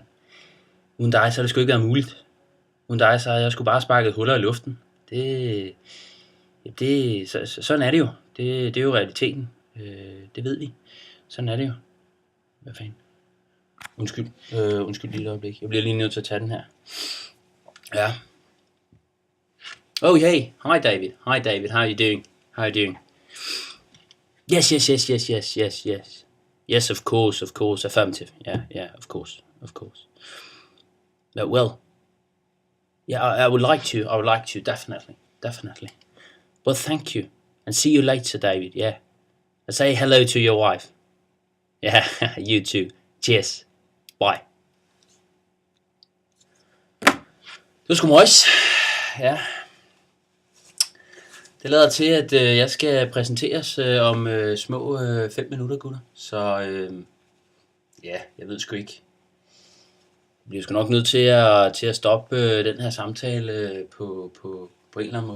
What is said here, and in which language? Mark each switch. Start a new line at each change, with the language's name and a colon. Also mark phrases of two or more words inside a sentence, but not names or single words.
Danish: Uden dig, så har det sgu ikke været muligt. Uden dig, så har jeg sgu bare sparket huller i luften. Sådan er det jo. Det er jo realiteten. Det ved vi. Sådan er det jo. Hvad fanden? Undskyld lige et øjeblik. Jeg bliver lige nødt til at tage den her. Ja.
English: Oh, hey. Hi, David. How are you doing? Yes. Yes, of course. Affirmative. Yeah, of course. Well. Yeah, I would like to, definitely. Well, thank you. And see you later, David, yeah. And say hello to your wife. Yeah, you too. Cheers. Bye.
Danish: Det var sgu møjs. Ja. Det lader til, at jeg skal præsenteres om små 5 minutter, gutter. Så ja, jeg ved sgu ikke. Jeg bliver sgu nok nødt til at stoppe den her samtale på en eller anden måde.